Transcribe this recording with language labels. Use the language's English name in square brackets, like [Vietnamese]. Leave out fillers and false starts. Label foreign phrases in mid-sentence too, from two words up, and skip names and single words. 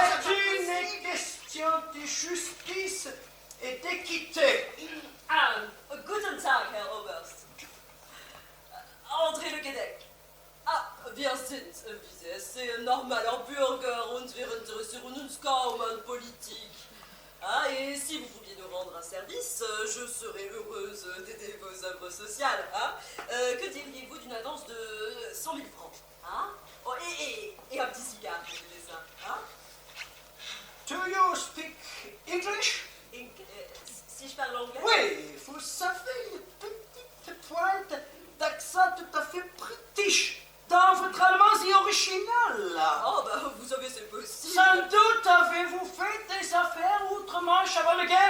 [French] C'est une question de justice et d'équité. [German] Guten Tag, Herr Oberst. André Le Québec. Wir sind, wie Sie es sehen, normaler Bürger und wir interessieren uns kaum an Politik. [French] Et si vous pouviez nous rendre un service, je serais heureuse d'aider vos œuvres sociales. Que diriez-vous d'une avance de 100 000 francs Oh, et un petit cigare, je disais ça. [English] Do you speak English? [French] Si je parle anglais? Oui, vous savez, une petite pointe d'accent tout à fait british. Dans votre allemand si original. Oh, vous savez, c'est possible. Sans doute avez-vous fait des affaires outre-Manche avant la guerre.